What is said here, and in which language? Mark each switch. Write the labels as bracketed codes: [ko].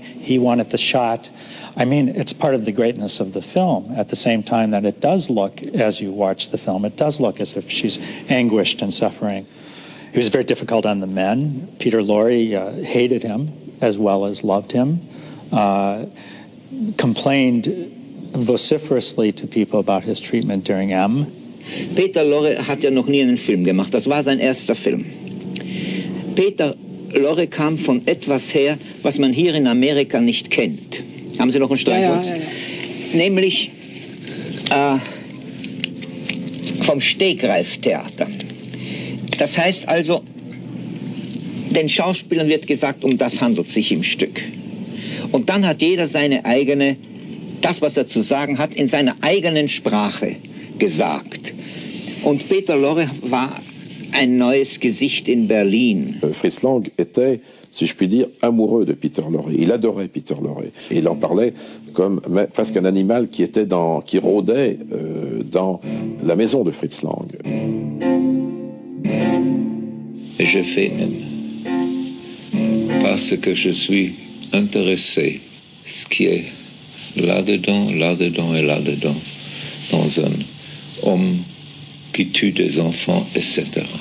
[en] He wanted the shot. I mean, it's part of the greatness of the film, at the same time that it does look, as you watch the film, it does look as if she's anguished and suffering. He was very difficult on the men. Peter Lorre hated him as well as loved him, complained vociferously to people about his treatment during M. [de] Peter Lorre hat ja noch nie einen Film gemacht, das war sein erster Film. Peter Lorre kam von etwas her, was man hier in Amerika nicht kennt. Haben Sie noch ein Streichholz? Ja. Nämlich vom Stegreiftheater. Das heißt also, den Schauspielern wird gesagt, um das handelt es sich im Stück. Und dann hat jeder seine eigene, das was er zu sagen hat, in seiner eigenen Sprache gesagt. Und Peter Lorre war ein neues Gesicht in Berlin. [fr] Fritz Lang était, si je puis dire, amoureux de Peter Lorre. Il adorait Peter Lorre. Et il en parlait comme presque un animal qui rôdait dans la maison de Fritz Lang. Et je fais M parce que je suis intéressé ce qui est là-dedans, là-dedans et là-dedans, dans un homme qui tue des enfants, etc.